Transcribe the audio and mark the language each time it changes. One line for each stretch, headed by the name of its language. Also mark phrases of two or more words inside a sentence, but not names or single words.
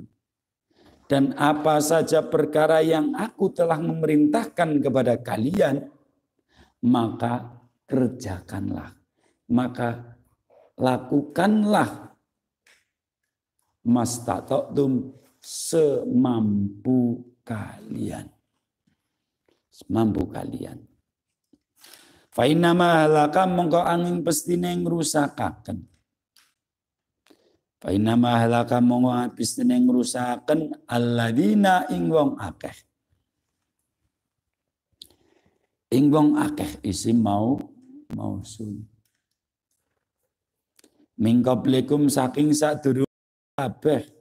Indonesian: Dan apa saja perkara yang aku telah memerintahkan kepada kalian, maka kerjakanlah. Maka lakukanlah mastata'tum semampu kalian. Semampu kalian.
Arabic: Fa inna ma halaka
Javanese: mongko angin pestine ngrusakaken.
Arabic: Fa inna ma halaka
Javanese: mongko pestine ngrusakaken alladzina ing wong akeh. Ing wong akeh
Arabic: isim mausul. Min qablikum
Javanese: saking sadurunge kabeh